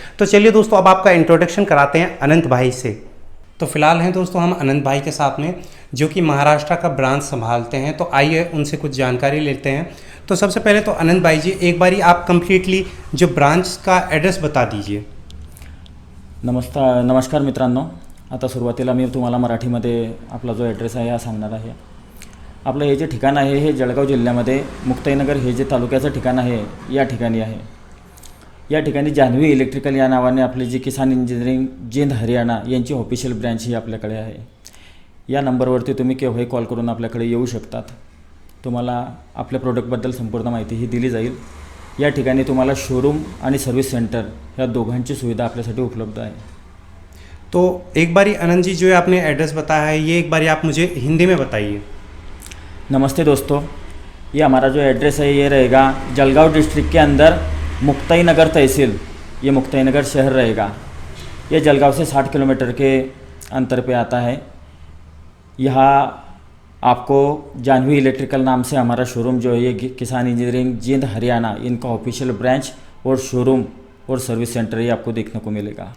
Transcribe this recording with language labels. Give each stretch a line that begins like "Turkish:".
Hindi: तो चलिए दोस्तों अब आपका इंट्रोडक्शन कराते हैं अनंत भाई से। तो फिलहाल हैं दोस्तों हम अनंत भाई के साथ में, जो कि महाराष्ट्र का ब्रांच संभालते हैं। तो आइए उनसे कुछ जानकारी लेते हैं। तो सबसे पहले तो अनंत भाई जी, एक बारी आप कंप्लीटली जो ब्रांच का ॲड्रेस बता दीजिए।
Marathi: नमस्कार मित्रांनो, आता सुरुवातीला मी तुम्हाला मराठीमध्ये आपला जो ॲड्रेस आहे हा सांगणार आहे। आपलं हे जे ठिकाण आहे हे जळगाव जिल्ह्यामध्ये मुक्ताईनगर हे जे तालुक्याचं ठिकाण आहे या ठिकाणी आहे। या ठिकाणी जान्हवी इलेक्ट्रिकल या नावाने आपली जी किसान इंजिनिअरिंग जिंद हरियाणा यांची ऑफिशियल ब्रँच ही आपल्याकडे आहे। या नंबरवरती तुम्ही केव्हाही कॉल करून आपल्याकडे येऊ शकतात। तुम्हाला आपल्या प्रोडक्टबद्दल संपूर्ण माहिती ही दिली जाईल। या ठिकाणी तुम्हाला शोरूम आणि सर्विस सेंटर या दोघांची सुविधा आपल्यासाठी उपलब्ध आहे।
Hindi: तो एक बारी अनंत जी, जो आपने एड्रेस बताया है ये एक बारी आप मुझे हिंदी में बताइए। नमस्ते दोस्तों, ये हमारा जो एड्रेस है ये रहेगा जलगांव डिस्ट्रिक्ट के अंदर मुक्ताईनगर तहसील, ये मुक्ताईनगर शहर रहेगा। ये जलगांव से 60 किलोमीटर के अंतर पे आता है। यहाँ आपको जान्हवी इलेक्ट्रिकल नाम से हमारा शोरूम जो है ये किसान इंजीनियरिंग जिंद हरियाणा इनका ऑफिशियल ब्रांच और शोरूम और सर्विस सेंटर ये आपको देखने को मिलेगा।